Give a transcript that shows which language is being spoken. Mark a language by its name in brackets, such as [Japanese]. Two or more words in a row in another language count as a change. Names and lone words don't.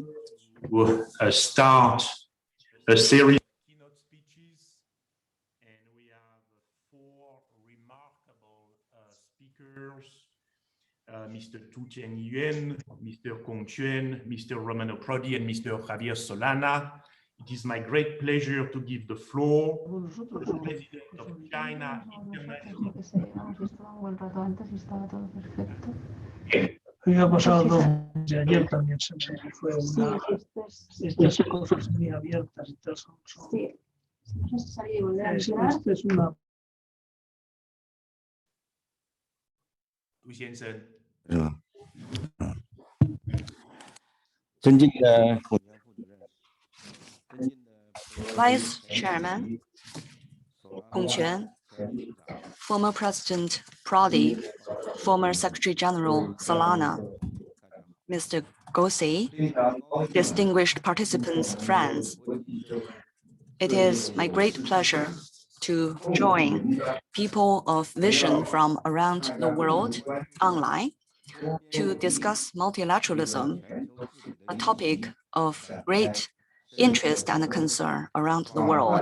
[English] We'll start a series of keynote speeches, and we have four remarkable speakers. Mr. Tu Tianyuan, Mr. Quan, Mr. Romano Prodi, and Mr. Javier Solana. It is my great pleasure to give the floor to the President of China International. [Spanish] Había pasado 2 de ayer también se me fue una. Estas cosas muy abiertas y todo eso. Sí, es necesario volver a entrar. Esta es una. [Chinese] 杜先生。是吧？尊敬的孔雀副主任，尊敬的 [English] Vice Chairman Quan, former President Prodi, former Secretary General Solana, Mr. Gosset, distinguished participants, friends. It is my great pleasure to join people of vision from around the world online to discuss multilateralism, a topic of great interest and concern around the world.